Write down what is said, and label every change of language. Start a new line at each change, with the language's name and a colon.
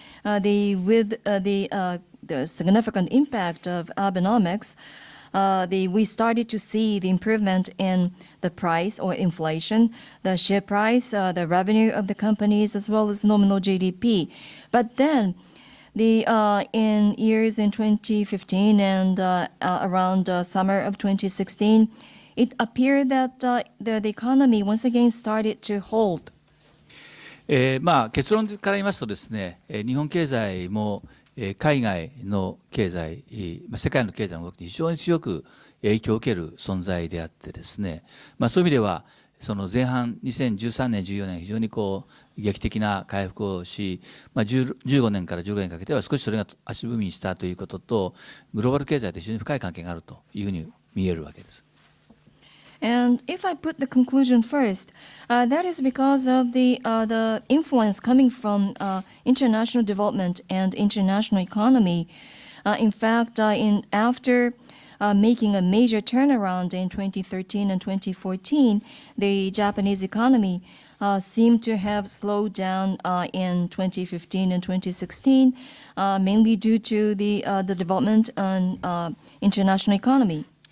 English: With the significant impact of Abenomics, we started to see the improvement in the price or inflation, the share price, the revenue of the companies, as well as nominal GDP. But then, in years in 2015 and around summer of 2016, it appeared that the economy once again started to hold.
Japanese: 結論から言いますとですね、日本経済も海外の経済、世界の経済の動きに非常に強く影響を受ける存在であってですね、そういう意味ではその前半2013年14年非常に劇的な回復をし、15年から16年にかけては少しそれが足踏みにしたということと、グローバル経済と非常に深い関係があるというふうに見えるわけです。
English: And if I put the conclusion first, that is because of the influence coming from international development and international economy. In fact, after making a major turnaround in 2013 and 2014, the Japanese economy seemed to have slowed down in 2015 and 2016, mainly due to the development on international economy.